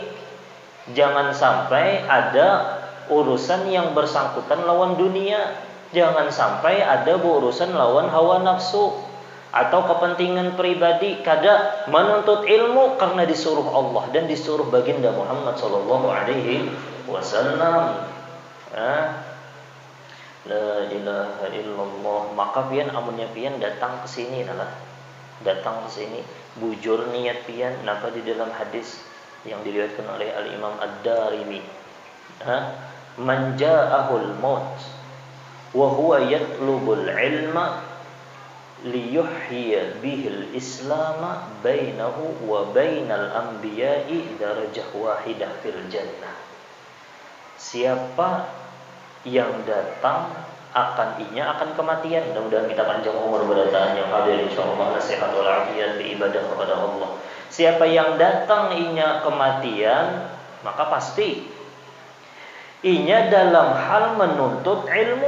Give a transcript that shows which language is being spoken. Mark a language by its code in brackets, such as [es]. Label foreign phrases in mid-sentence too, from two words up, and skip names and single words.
[bjn] Jangan sampai ada urusan yang bersangkutan lawan dunia. Jangan sampai ada urusan lawan hawa nafsu atau kepentingan pribadi. Kada menuntut ilmu karena disuruh Allah dan disuruh baginda Muhammad [ar] صلى الله عليه وسلم. لا إله إلا الله. [bjn] Maka pian amunnya pian datang ke sini bujur niat pian napa di dalam hadis yang diriwayatkan oleh Al-Imam Ad-Darimi. [ar] من جاءه الموت وهو يطلب العلم ليحيي به الإسلام بينه وبين الأنبياء درجة واحدة في الجنة. [bjn] Siapa yang datang akan kematian. Mudah-mudahan kita panjang umur berdataan yang hadir insyaallah, nasihat wal afiat beribadah kepada Allah. Siapa yang datang inya kematian, maka pasti inya dalam hal menuntut ilmu.